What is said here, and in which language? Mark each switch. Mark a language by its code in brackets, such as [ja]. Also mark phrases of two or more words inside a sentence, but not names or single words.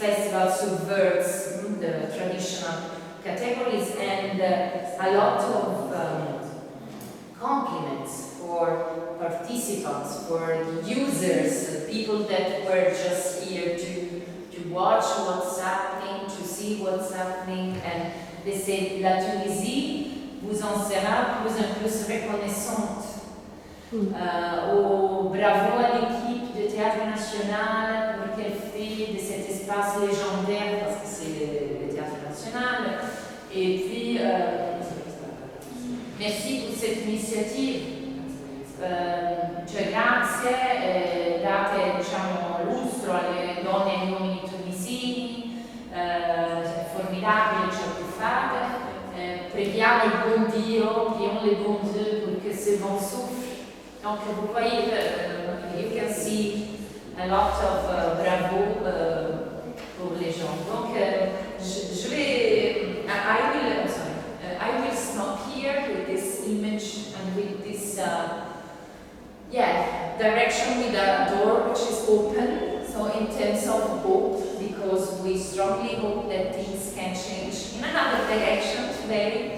[en] festival subverts the traditional categories, and a lot of compliments for participants, for users, people that were just here to watch what's happening, to see what's happening, and they said [fr] la Tunisie vous en sera plus en plus reconnaissante. Bravo à l'équipe de Théâtre National pour qu'elle fait de cet espace légendaire, parce que c'est le Théâtre National. Et puis, merci pour cette initiative. [it] Cioè grazie, date lustro alle donne e agli uomini tunisini, è formidabile ciò che fate. Preghiamo il buon Dio, [fr] prions le bon Dieu pour que ce vent souffle. Donc vous voyez, [en] you can see a lot of bravo [fr] pour les gens. Donc je vais, [en] I will stop here with this image and with this direction with a door which is open. So in terms of hope, because we strongly hope that things can change in another direction today.